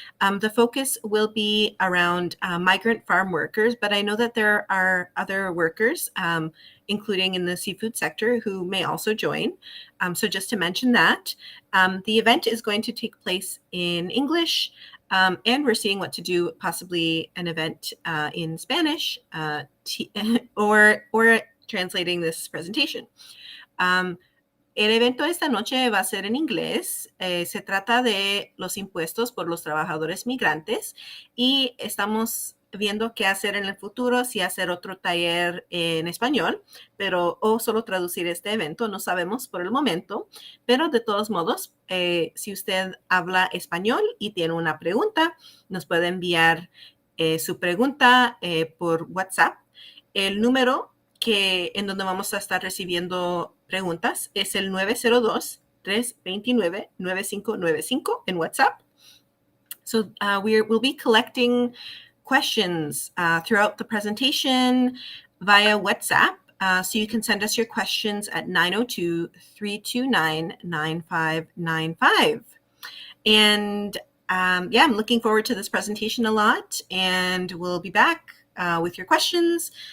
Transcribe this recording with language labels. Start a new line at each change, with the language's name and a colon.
English: The focus will be around migrant farm workers, but I know that there are other workers, including in the seafood sector, who may also join. So just to mention that, the event is going to take place in English, and we're seeing what to do, possibly an event in Spanish or translating this presentation.
Spanish: El evento de esta noche va a ser en inglés. Se trata de los impuestos por los trabajadores migrantes y estamos viendo qué hacer en el futuro, si hacer otro taller en español, o solo traducir este evento, no sabemos por el momento, pero de todos modos, si usted habla español y tiene una pregunta, nos puede enviar su pregunta por WhatsApp. El número en donde vamos a estar recibiendo preguntas es el 902-329-9595 en WhatsApp.
English: So we'll be collecting questions throughout the presentation via WhatsApp. So you can send us your questions at 902-329-9595. And yeah, I'm looking forward to this presentation a lot, and we'll be back with your questions.